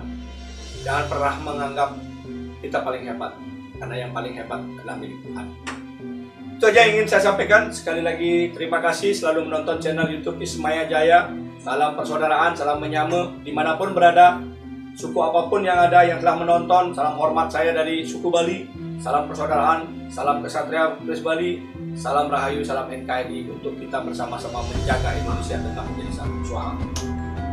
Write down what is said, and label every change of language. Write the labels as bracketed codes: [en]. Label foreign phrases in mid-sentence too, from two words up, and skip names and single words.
[id] Jangan pernah menganggap kita paling hebat, karena yang paling hebat adalah milik Tuhan. Itu aja yang ingin saya sampaikan. Sekali lagi terima kasih selalu menonton channel YouTube Ismaya Jaya. Salam persaudaraan, salam menyama dimanapun berada. Suku apapun yang ada yang telah menonton, salam hormat saya dari suku Bali. Salam persaudaraan, salam kesatria Kris Bali, salam rahayu, salam NKRI untuk kita bersama-sama menjaga Indonesia tetap menjadi satu suara.